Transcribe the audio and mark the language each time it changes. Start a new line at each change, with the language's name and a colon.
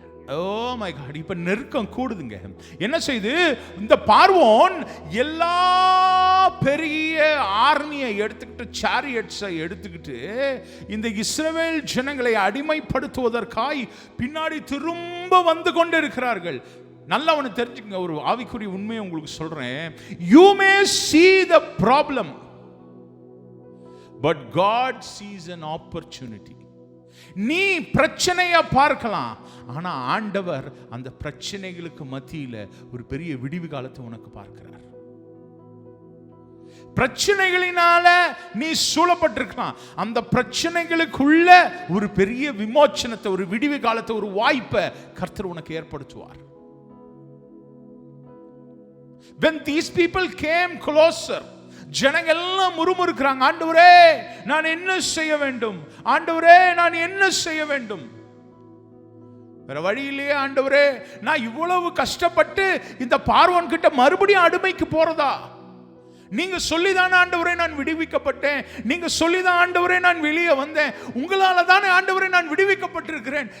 English: Oh my God,
Tamil: இப்ப நெருக்கம் கூடுதுங்க. என்ன செய்து இந்த பார்வோன் எல்லா பெரிய ஆர்மியை எடுத்துக்கிட்டு, சாரியட்ஸை எடுத்துக்கிட்டு இந்த இஸ்ரவேல் ஜனங்களை அடிமைப்படுத்துவதற்காய் பின்னாடி திரும்ப வந்து கொண்டு இருக்கிறார்கள். நல்லா ஒன்று தெரிஞ்சுக்கங்க, ஒரு ஆவிக்குரிய உண்மையை உங்களுக்கு சொல்றேன்.
English: You may see the problem, but God sees an opportunity.
Tamil: நீ பிரச்சனையை பார்க்கலாம், ஆனா ஆண்டவர் அந்த பிரச்சனைகளுக்கு மத்தியில ஒரு பெரிய விடிவு காலத்தை உனக்கு பார்க்கிறார். பிரச்சனைகளினால நீ சூழப்பட்டிருக்கலாம், அந்த பிரச்சனைகளுக்குள்ள ஒரு பெரிய விமோச்சனத்தை, ஒரு விடிவு காலத்தை, ஒரு வாய்ப்பை கர்த்தர் உனக்கு ஏற்படுத்துவார்.
English: When these people came closer,
Tamil: ஜனங்க எல்லாம் முறுமுறுக்கிறாங்க, ஆண்டவரே நான் என்ன செய்ய வேண்டும், ஆண்டவரே நான் என்ன செய்ய வேண்டும். வேற வழி இல்லையே ஆண்டவரே, நான் இவ்வளவு கஷ்டப்பட்டு இந்த பார்வோன் கிட்ட மறுபடியும் அடிமைக்கு போறதா? நீங்க சொல்லிதானே ஆண்டவரே நான் விடுவிக்கப்பட்டேன், நீங்க சொல்லிதான் ஆண்டவரே நான் வெளியே வந்தேன், உங்களால தானே ஆண்டவரே நான் விடுவிக்கப்பட்டிருக்கிறேன்.